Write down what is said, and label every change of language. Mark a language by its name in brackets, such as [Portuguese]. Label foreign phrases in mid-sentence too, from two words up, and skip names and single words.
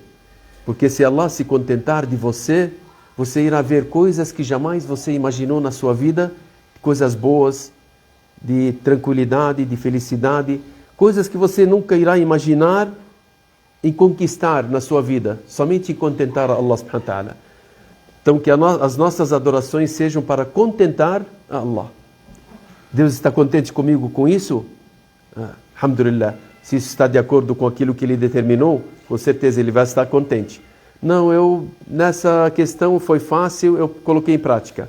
[Portuguese] Porque se Allah se contentar de você, você irá ver coisas que jamais você imaginou na sua vida, coisas boas, de tranquilidade, de felicidade, coisas que você nunca irá imaginar em conquistar na sua vida, somente em contentar a [Arabic] الله سبحانه وتعالى. [Portuguese] Então que as nossas adorações sejam para contentar a Allah. Deus está contente comigo com isso? Alhamdulillah. Se isso está de acordo com aquilo que Ele determinou, com certeza Ele vai estar contente. Não, nessa questão foi fácil, eu coloquei em prática.